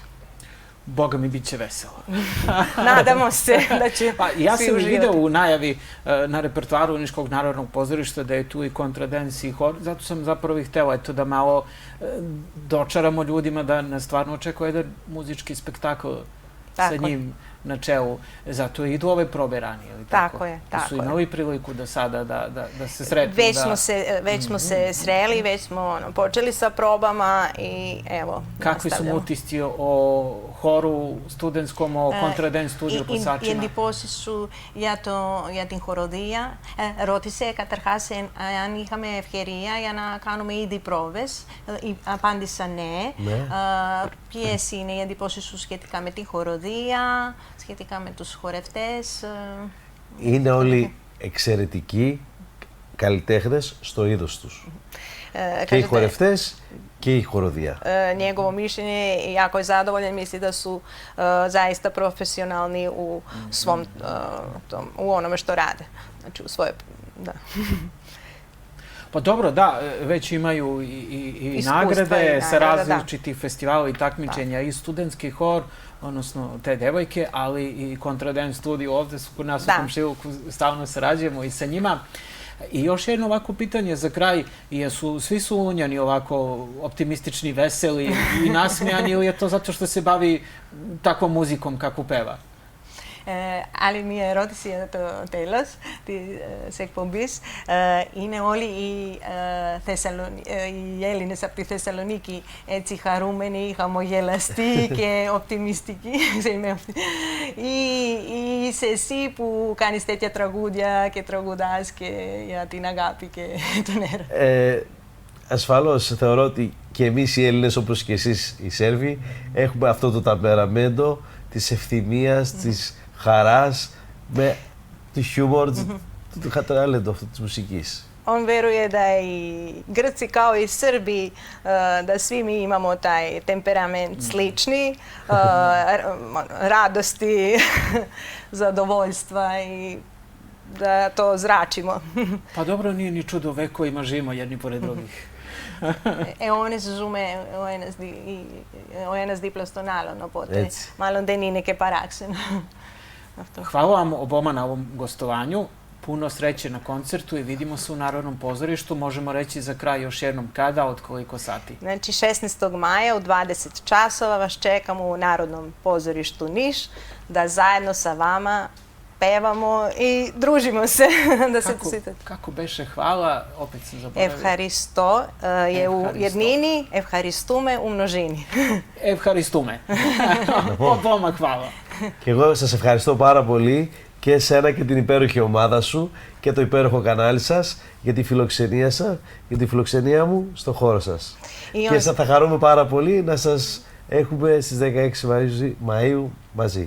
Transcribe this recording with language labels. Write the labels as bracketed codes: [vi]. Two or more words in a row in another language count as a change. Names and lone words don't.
[sr] Boga mi bit će veselo. Nadamo se da će ja sam video u najavi na repertoaru Niškog narodnog pozorišta da je tu i kontradens i hor, zato sam zapravo i htela da malo dočaramo ljudima da nas stvarno očekuje jedan muzički spektakl sa njim na čelu. Zato idu ove probe ranije. Tako je. Su imali priliku da sada da se sretnu. Već smo se sreli, već smo počeli sa probama i evo, kakvi su utisci o horu studentskom, o Contradance studiju plesačima? [el] Οι εντυπώσεις σου για την χοροδία. Ρώτησε καταρχάς αν είχαμε ευκαιρία για να κάνουμε ήδη πρόβες. Απάντησα ναι. Ποιες είναι οι εντυπώσεις σου σχετικά με τη χοροδία, σχετικά με τους χορευτές? Είναι όλοι εξαιρετικοί καλλιτέχνες στο είδος τους. Και οι χορευτές και η horodija. [sr] Njegovo mišljenje je jako je zadovoljan, misli da su zaista profesionalni u svom, u onome što rade. Znači u svoje, da. Pa dobro, da, već imaju i nagrade sa različitih festivala i takmičenja, i studentski hor, odnosno te devojke, ali i Contradance studio ovde su kod nas u komšiluku, stalno sarađujemo i sa njima. I još jedno ovako pitanje za kraj, svi su Unjani ovako optimistični, veseli i nasmijani ili je to zato što se bavi takvom muzikom kako peva? [el] Άλλη μία ερώτηση για το τέλος της εκπομπής. Είναι όλοι οι Έλληνες από τη Θεσσαλονίκη έτσι χαρούμενοι, χαμογελαστοί και οπτιμιστικοί. Ή είσαι εσύ που κάνεις τέτοια τραγούδια και τραγουδάς και για την αγάπη και τον έρωτα? Ασφαλώς θεωρώ ότι και εμείς οι Έλληνες, όπως και εσείς οι Σέρβοι, έχουμε αυτό το ταπεραμέντο της ευθυμίας, της χαράς, με το χιούμορ, το ταλέντο αυτό της μουσικής. [sr] On veruje da i Grci kao i Srbi, da svi mi imamo taj temperament slični, radosti, zadovoljstva i da to zračimo. Pa dobro, nije ni čudo, vekovima živimo jedni pored drugih. [el] Αιώνες ζούμε ο ένας δίπλα στον άλλον, οπότε μάλλον δεν είναι και παράξενο. [sr] Hvala vam oboma na ovom gostovanju. Puno sreće na koncertu i vidimo se u Narodnom pozorištu. Možemo reći za kraj još jednom kada, od koliko sati? Znači 16. maja u 20 časova vas čekamo u Narodnom pozorištu Niš da zajedno sa vama pevamo i družimo se. Kako beše hvala? Opet sam zaboravila. Evharisto je u jednini, Evharistume u množini. Evharistume. Oboma hvala. [el] Και εγώ σας ευχαριστώ πάρα πολύ και εσένα και την υπέροχη ομάδα σου και το υπέροχο κανάλι σας για τη φιλοξενία σας, για τη φιλοξενία μου στο χώρο σας. Και θα χαρούμε πάρα πολύ να σας έχουμε στις 16 Μαΐου μαζί.